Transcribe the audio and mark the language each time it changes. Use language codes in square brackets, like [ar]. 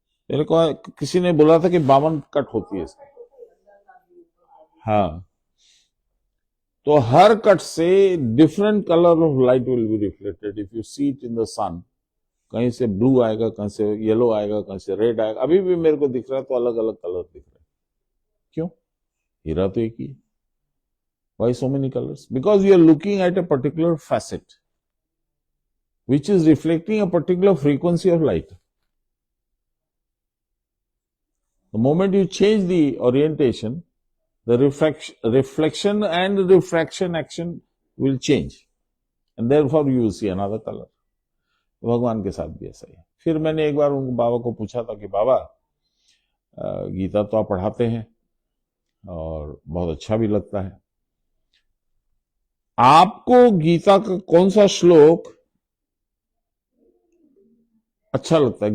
[hi] मेरे को किसी ने बोला था कि 52 कट होती है इसकी। हाँ, तो हर कट से [en] Different colour of light will be reflected if you see it in the sun. [hi] कहीं से ब्लू आएगा, कहीं से येलो आएगा, कहीं से रेड आएगा। अभी भी मेरे को दिख रहा है तो अलग अलग कलर दिख रहे हैं। क्यों? हीरा तो एक ही है। [en] Why so many colors? Because you are looking at a particular facet which is reflecting a particular frequency of light. The moment you change the orientation, the reflection and refraction action will change, and therefore you will see another color. [hi] भगवान के साथ भी ऐसा ही है। फिर मैंने एक बार उन बाबा को पूछा था कि बाबा गीता तो आप पढ़ाते हैं और बहुत अच्छा भी लगता है, आपको गीता का कौन सा श्लोक अच्छा लगता है?